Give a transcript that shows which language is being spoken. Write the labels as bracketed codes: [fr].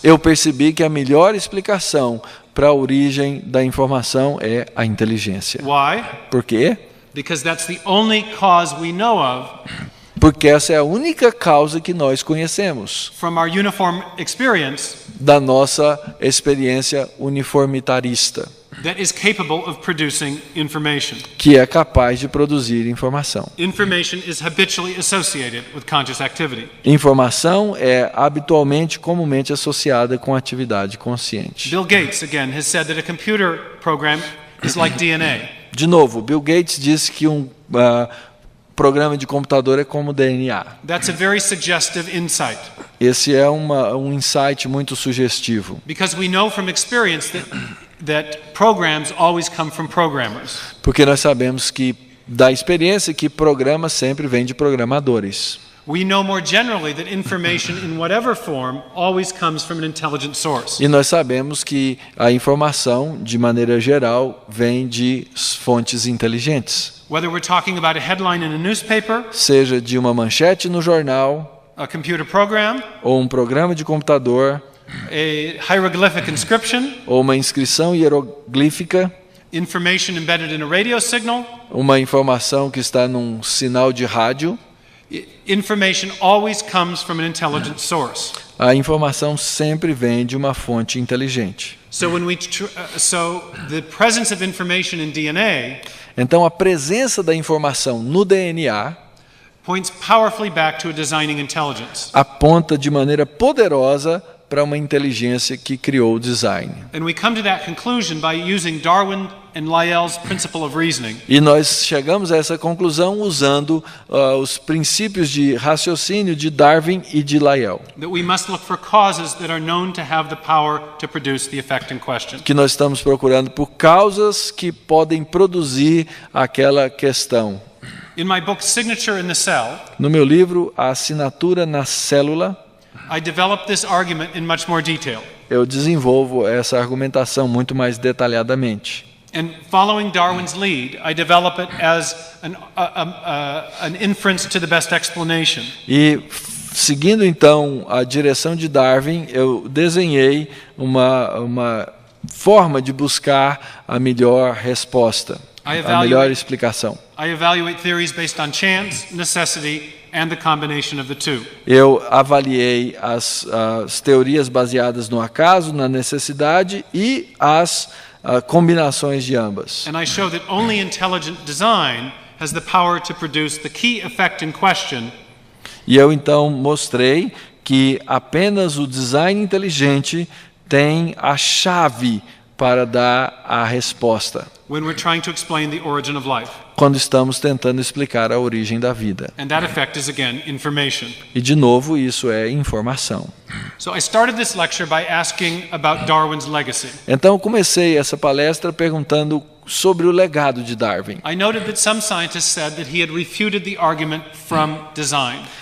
[pt] Eu percebi que a melhor explicação para a origem da informação é a inteligência. [en] Why? [pt] Por quê? [en] Because that's the only cause we know of [pt] Porque essa é a única causa que nós conhecemos [en] from our uniform experience [pt] da nossa experiência uniformitarista, [en] that is capable of producing information. [pt] que é capaz de produzir informação. [en] Information is habitually associated with conscious activity. [pt] Informação é habitualmente, comumente associada com atividade consciente. [en] Bill Gates, again, has said that a computer program is like DNA. [pt] De novo, Bill Gates disse que um programa de computador é como DNA. [en] That's a very suggestive insight. [pt] Esse é um insight muito sugestivo. [en] Because we know from experience that programs always come from programmers. [pt] Porque nós sabemos que da experiência que programas sempre vêm de programadores. [en] We know more generally that information in whatever form always comes from an intelligent source. [pt] E nós sabemos que a informação, de maneira geral, vem de fontes inteligentes. [en] Whether we're talking about a headline in a newspaper, [pt] Seja de uma manchete no jornal, [en] a computer program, [pt] ou um programa de computador, [en] a hieroglyphic inscription, [pt] ou uma inscrição hieroglífica, [en] information embedded in a radio signal, [pt] uma informação que está num sinal de rádio. [en] Information always comes from an intelligent source. [pt] A informação sempre vem de uma fonte inteligente. [en] So the presence of information in DNA [pt] Então, a presença da informação no DNA [en] points powerfully back to a designing intelligence. [pt] aponta de maneira poderosa para uma inteligência que criou o design. [en] And we come to that conclusion by using Darwin and Lyell's principle of reasoning. [pt] E nós chegamos a essa conclusão usando os princípios de raciocínio de Darwin e de Lyell, [en] That we must look for causes that are known to have the power to produce the effect in question. [pt] que nós estamos procurando por causas que podem produzir aquela questão. [en] In my book Signature in the Cell, [pt] No meu livro, A Assinatura na Célula, [en] I develop this argument in much more detail. [pt] eu desenvolvo essa argumentação muito mais detalhadamente. [en] And following Darwin's lead, I develop it as an inference to the best explanation. [pt] E seguindo então a direção de Darwin, eu desenhei uma forma de buscar a melhor resposta, a melhor explicação. [en] I evaluate theories based on chance, necessity, and the combination of the two. [pt] Eu avaliei as teorias baseadas no acaso, na necessidade e as combinações de ambas. [en] And I show that only intelligent design has the power to produce the key effect in question. [pt] E eu então mostrei que apenas o design inteligente tem a chave para dar a resposta [en] When we're trying to explain the origin of life. [pt] quando estamos tentando explicar a origem da vida. [en] And that effect is, again, information. [pt] E, de novo, isso é informação. [en] So I started this lecture by asking about Darwin's legacy. [pt] Então, eu comecei essa palestra perguntando sobre o legado de Darwin. [en] I noted that some scientists said that he had refuted the argument from design.